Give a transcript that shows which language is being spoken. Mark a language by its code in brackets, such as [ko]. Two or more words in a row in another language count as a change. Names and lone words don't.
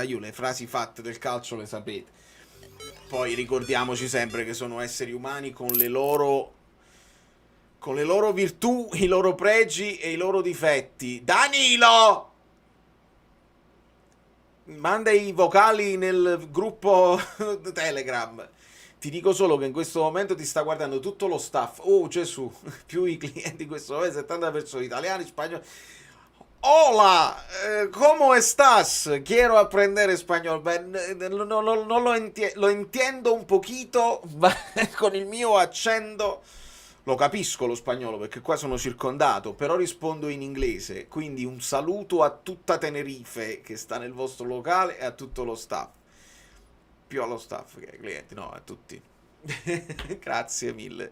[it] Io le frasi fatte del calcio le sapete. Poi ricordiamoci sempre che sono esseri umani con le loro virtù, i loro pregi e i loro difetti. Danilo! Manda i vocali nel gruppo Telegram. Ti dico solo che in questo momento ti sta guardando tutto lo staff. Oh Gesù, più i clienti in questo momento, 70 persone, italiani, spagnoli. [es] Hola, ¿cómo estás? Quiero aprender español. No lo entiendo un poquito, [it] ma con il mio accento lo capisco lo spagnolo perché qua sono circondato, però rispondo in inglese. Quindi un saluto a tutta Tenerife che sta nel vostro locale e a tutto lo staff. Più allo staff che ai clienti, no, a tutti. Grazie mille.